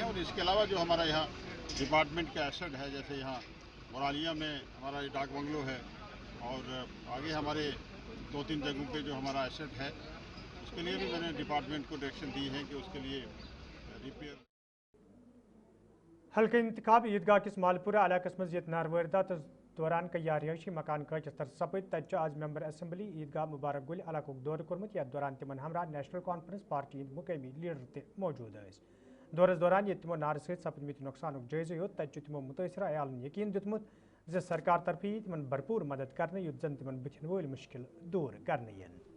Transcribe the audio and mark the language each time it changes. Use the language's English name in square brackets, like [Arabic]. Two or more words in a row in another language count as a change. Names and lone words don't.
[Urdu] اور اس کے علاوہ جو ہمارا یہاں ڈپارٹمنٹ کا ایسٹ ہے، جیسے یہاں مورالیہ میں ہمارا یہ ڈاک بنگلو ہے، اور آگے ہمارے 2-3 جگہوں پہ جو ہمارا ایسٹ ہے، اس کے لیے بھی میں نے ڈپارٹمنٹ کو ڈائریکشن دی ہے کہ اس کے لیے ریپیئر. [Kashmiri] حلقہ انتخاب عیدگاہ کس مالپورہ علاقس مز یت نار واردات دوران کئی رہائشی مکان قاچس تر سپد. تتہ آز ممبر اسمبلی عیدگاہ مبارک گل علاقہ دورہ کورمت. یتھ دوران تمن ہمراہ نیشنل کانفرنس پارٹی ہند مقامی لیڈر تہ موجود ٲسۍ. دورس دوران یت تمو نار سۭتۍ سپدمت نقصانک جٲیزٕ ہیوٚت. تتہ تمو متٲثرہ عیالن یقین دیُتمُت زِ سرکار طرفہٕ یی تمن بھرپور مدد کرنہٕ یُتھ زن تمن بٕتھن وٲلۍ مُشکل دوٗر کرنہٕ یِن.